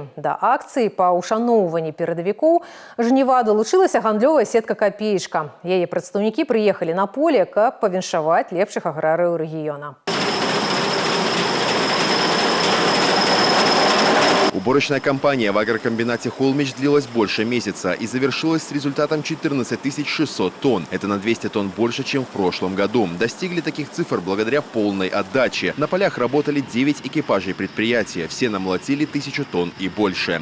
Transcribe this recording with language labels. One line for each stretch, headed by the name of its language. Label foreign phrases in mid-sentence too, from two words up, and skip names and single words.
Belarusian: Да акцыі па ўшаноўванні перадавікоў жніва далучылася гандлёвая сетка «Капеечка». Яе прадстаўнікі прыехалі на поле, каб павіншаваць лепшых аграрыяў рэгіёна.
Russian: Уборочная кампания в агрокомбинате «Холмич» длилась больше месяца и завершилась с результатом 14 600 тонн. Это на 200 тонн больше, чем в прошлом году. Достигли таких цифр благодаря полной отдаче. На полях работали 9 экипажей предприятия. Все намолотили 1000 тонн и больше.